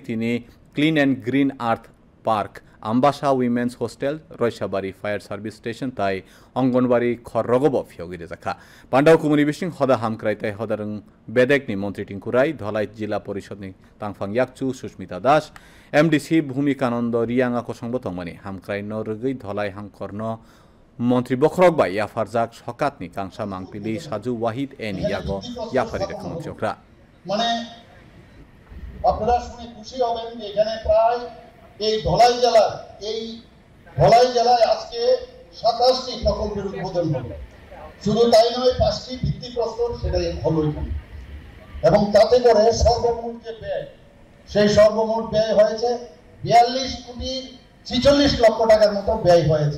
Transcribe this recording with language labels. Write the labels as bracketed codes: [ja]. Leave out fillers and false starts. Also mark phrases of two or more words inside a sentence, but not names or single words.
[trp] तिनि क्लीन एंड ग्रीन आर्थ पार्क आम्बासा [en] women's hostel [trp] रयसाबारी [en] fire service station [trp] ताई अंगनबाड़ी खरगब फियोगिरे जाखा पांडाव कुमुनि बिसिं हदा हामक्राइताय हदारं बेदेकनि मन्त्री टिंकुराय धलाई जिला परिषदनि तांफां याकचु सुस्मिता दास एमडीसी भूमिकानंद रियांगा कोसंबो तंमानि हामक्राइ नरगै धलाई हांखरन मन्त्री बख्रक बाय याफारजाक सकातनि कांसा मांगपिलि साजु वाहिद एनि यागो याफारि रेखा मन्त्री अक्रा [bn] মানে আপনারা শুনে খুশি হবেন যে এখানে প্রায় এই ধলাই জেলায় আজকে 27টি প্রকল্পের উদ্বোধন হলো। শুধু তাই নয়, 5টি ভিত্তিপ্রস্তর সেটাই হলো এখানে, এবং তাতে করে সর্বমোট যে ব্যয়, সেই সর্বমোট ব্যয় হয়েছে 42 কোটি 46 লক্ষ টাকার মতো ব্যয় হয়েছে।